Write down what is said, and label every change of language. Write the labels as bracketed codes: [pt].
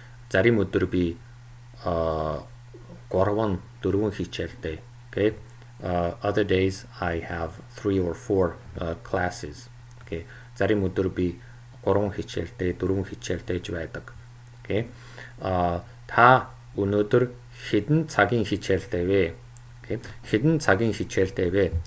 [mn] Зарим өдөр би 3-4 хичээлтэй. [en] Okay? Other days I have 3 or 4 classes. Okay? [mn] Зарим өдөр би 3 хичээлтэй, 4 хичээлтэй ч байдаг. [en] Okay? [mn] Та өнөөдөр хэдэн цагийн хичээлтэй вэ? [en] Okay? [mn] Хэдэн цагийн хичээлтэй вэ?